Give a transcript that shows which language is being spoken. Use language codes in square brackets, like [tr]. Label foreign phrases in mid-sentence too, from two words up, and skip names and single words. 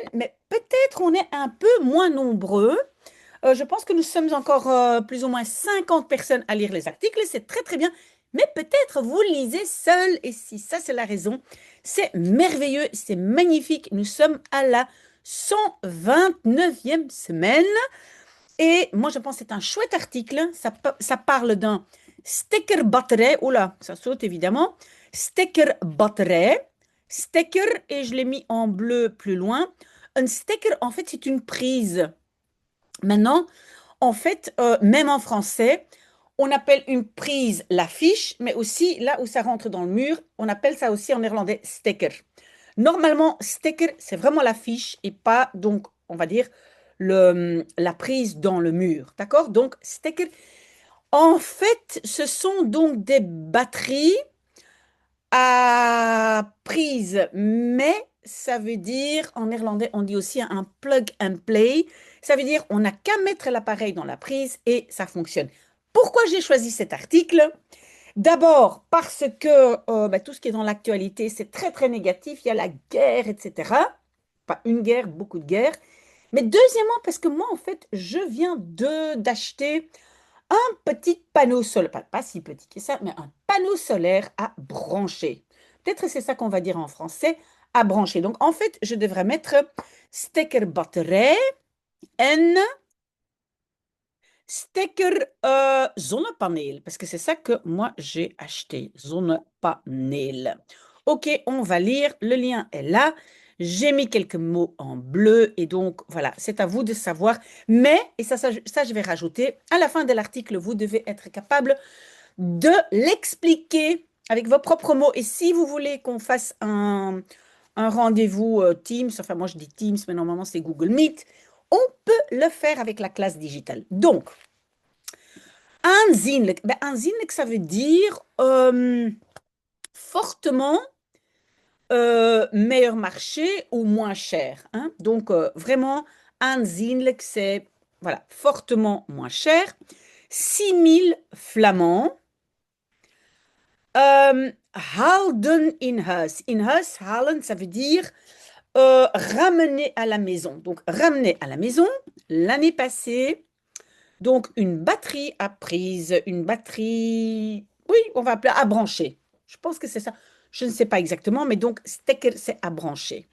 [fr] Mais peut-être on est un peu moins nombreux. Je pense que nous sommes encore plus ou moins 50 personnes à lire les articles. Et c'est très, très bien. Mais peut-être vous lisez seul. Et si ça, c'est la raison, c'est merveilleux. C'est magnifique. Nous sommes à la 129e semaine. Et moi, je pense que c'est un chouette article. Ça parle d'un [nl] stekker batterij. [fr] Oula, ça saute évidemment. [nl] Stekker batterij. [fr] Stekker, et je l'ai mis en bleu plus loin. Un stekker, en fait, c'est une prise. Maintenant, en fait, même en français, on appelle une prise la fiche, mais aussi là où ça rentre dans le mur, on appelle ça aussi en néerlandais stekker. Normalement, stekker, c'est vraiment la fiche et pas, donc, on va dire, la prise dans le mur. D'accord? Donc, stekker. En fait, ce sont donc des batteries à prise, mais ça veut dire, en néerlandais, on dit aussi un [en] plug and play. [fr] Ça veut dire, on n'a qu'à mettre l'appareil dans la prise et ça fonctionne. Pourquoi j'ai choisi cet article? D'abord, parce que tout ce qui est dans l'actualité, c'est très, très négatif. Il y a la guerre, etc. Pas une guerre, beaucoup de guerres. Mais deuxièmement, parce que moi, en fait, je viens d'acheter un petit panneau solaire, pas si petit que ça, mais un panneau solaire à brancher. Peut-être que c'est ça qu'on va dire en français, à brancher. Donc, en fait, je devrais mettre [nl] stekker batterij en stekker zonnepaneel, [fr] parce que c'est ça que moi j'ai acheté, zonnepaneel. Ok, on va lire, le lien est là. J'ai mis quelques mots en bleu et donc voilà, c'est à vous de savoir. Mais, et ça je vais rajouter, à la fin de l'article, vous devez être capable de l'expliquer avec vos propres mots. Et si vous voulez qu'on fasse un rendez-vous Teams, enfin moi je dis Teams, mais normalement c'est Google Meet, on peut le faire avec la classe digitale. Donc, aanzienlijk. Ben, aanzienlijk, ça veut dire fortement meilleur marché ou moins cher. Hein. Donc, vraiment, aanzienlijk, c'est voilà, fortement moins cher. 6000 flamands. [nl] Houden in huis. In huis, halen, [fr] ça veut dire ramener à la maison. Donc, ramener à la maison, l'année passée, donc une batterie à prise, une batterie, oui, on va appeler à brancher. Je pense que c'est ça. Je ne sais pas exactement, mais donc stekker, c'est à brancher.